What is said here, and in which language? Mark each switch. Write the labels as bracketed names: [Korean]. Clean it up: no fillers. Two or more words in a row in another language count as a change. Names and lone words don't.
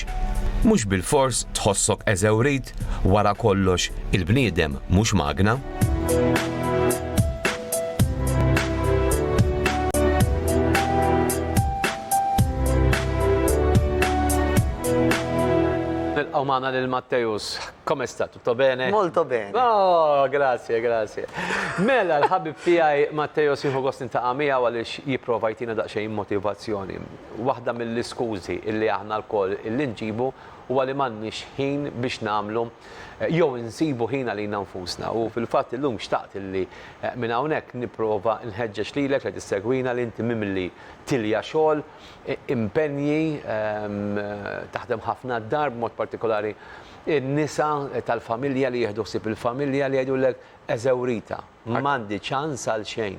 [Maltese] Mhux bil-fors tħossok eżewrit wara kollox il-bniedem mhux magna. Nilqgħu magħna lil Matteus. [Italian] Come sta? Tutto bene? Molto bene. Oh, grazie, grazie. [Maltese] Mela, l-ħabib tiegħi Matteus jieħu gost nintaqa' miegħu għaliex jipprova jtina daqsxejn motivazzjoni. Waħda mill-iskużi illi aħna lkoll illi nġibu huwa li m'għandniex ħin biex nagħmlu jew insibu ħin għalina nfusna. U fil-fatt illum xtaqt illi minn hawnhekk nipprova nħeġġeġ lilek li tissegwina li inti mimli tilja xogħol, impenji, taħdem ħafna d-dar b'mod partikolari in-nisa tal-familja li jieħdu ħsieb il-familja li jgħidulek eżewrita, m'għandi ċans għal xejn.